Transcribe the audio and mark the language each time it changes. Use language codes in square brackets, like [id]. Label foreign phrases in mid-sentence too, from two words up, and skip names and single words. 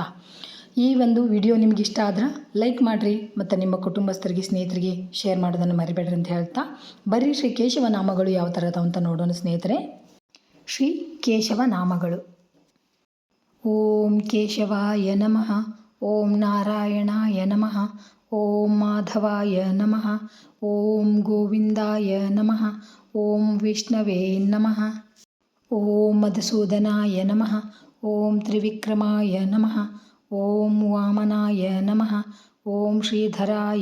[kn] ಈ ಒಂದು ವಿಡಿಯೋ ನಿಮ್ಗೆ ಇಷ್ಟ ಆದ್ರೆ ಲೈಕ್ ಮಾಡಿರಿ ಮತ್ತು ನಿಮ್ಮ ಕುಟುಂಬಸ್ಥರಿಗೆ ಸ್ನೇಹಿತರಿಗೆ ಶೇರ್ ಮಾಡೋದನ್ನು ಮರಿಬೇಡ್ರಿ ಅಂತ ಹೇಳ್ತಾ, ಬರೀ ಶ್ರೀ ಕೇಶವ ನಾಮಗಳು ಯಾವ ಥರ ಅದಾವ ಅಂತ ನೋಡೋಣ ಸ್ನೇಹಿತರೆ. ಶ್ರೀ ಕೇಶವ ನಾಮಗಳು. [sa] ಓಂ ಕೇಶವಾಯ ನಮಃ, ಓಂ ನಾರಾಯಣಾಯ ನಮಃ, ಓಂ ಮಾಧವಾಯ ನಮಃ, ಓಂ ಗೋವಿಂದಾಯ ನಮಃ, ಓಂ ವಿಷ್ಣವೇ ನಮಃ, ಓಂ ಮಧುಸೂದನಾಯ ನಮಃ, ಓಂ ತ್ರಿವಿಕ್ರಮಾಯ ನಮಃ, ಓಂ ವಾಮನಾಯ ನಮಃ, ಓಂ ಶ್ರೀಧರಾಯ